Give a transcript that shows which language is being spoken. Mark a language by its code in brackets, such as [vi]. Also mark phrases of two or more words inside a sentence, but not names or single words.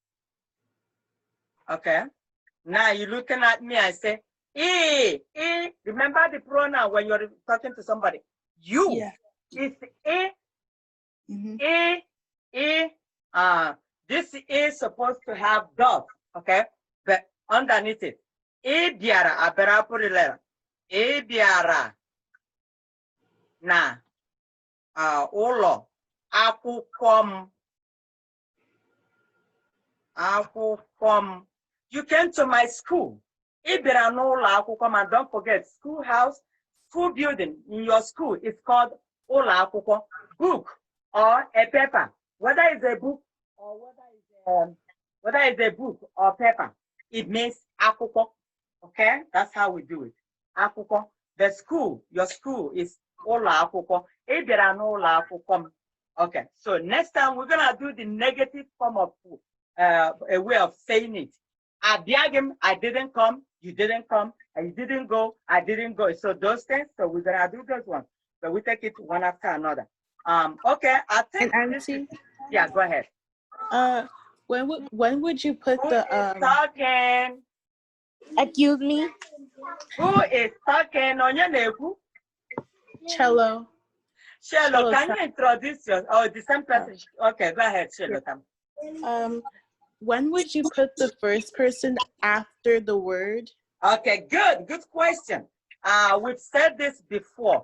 [en] Okay, now you're looking at me and say, remember the pronoun when you're talking to somebody. You, yeah. It's this is supposed to have dot, okay? But underneath it, biara, I better put it letter. [ig] Biara na ụlọ akwụkwọ m. [en] You came to my school. [ig] Biara n'ụlọ akwụkwọ m, [en] and don't forget, schoolhouse, school building in your school is called [ig] ụlọ akwụkwọ. [en] Book or a paper, whether it's a book or whether it's a book or paper, it means akwụkwọ. Okay, that's how we do it. Akwụkwọ. The school, your school is [ig] ụlọ akwụkwọ. Ị bịara n'ụlọ akwụkwọ m. [en] Okay, so next time we're gonna do the negative form of a way of saying it. [ig] Abịaghị m, [en] I didn't come. You didn't come. You didn't go. I didn't go. So those things. So we're gonna do those ones. But we take it one after another. Okay, I think. And Auntie, yeah, go ahead. When would you put the talking? Excuse me. Who is talking? [ig] Onye na-ekwu? [en] Cello. Cello, can you introduce yourself? Oh, the same person. Okay, go ahead, Cello. When would you put the first person after the word? Okay, good question. We've said this before.